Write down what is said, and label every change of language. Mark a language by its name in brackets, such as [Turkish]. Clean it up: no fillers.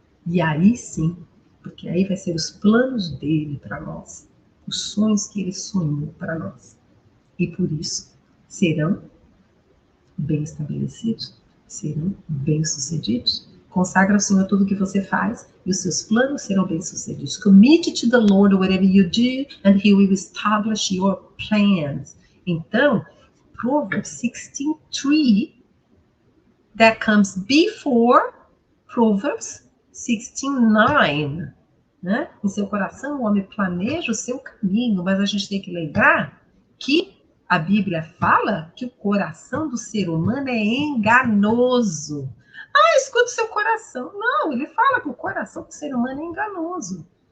[Portuguese] E aí sim, porque aí vai ser os planos dele para nós, os sonhos que ele sonhou para nós. E por isso serão bem estabelecidos, serão bem-sucedidos. Consagra ao Senhor tudo o que você faz e os seus planos serão bem-sucedidos. [English] Commit to the Lord whatever you do and He will establish your plans. Então, Proverbs 16:3 that comes before Proverbs 16:9. [Portuguese] Né? Em seu coração, o homem planeja o seu caminho, mas a gente tem que lembrar que a Bíblia fala que o coração do ser humano é enganoso. Escuta o seu coração. Não, ele fala que o coração do ser humano é enganoso.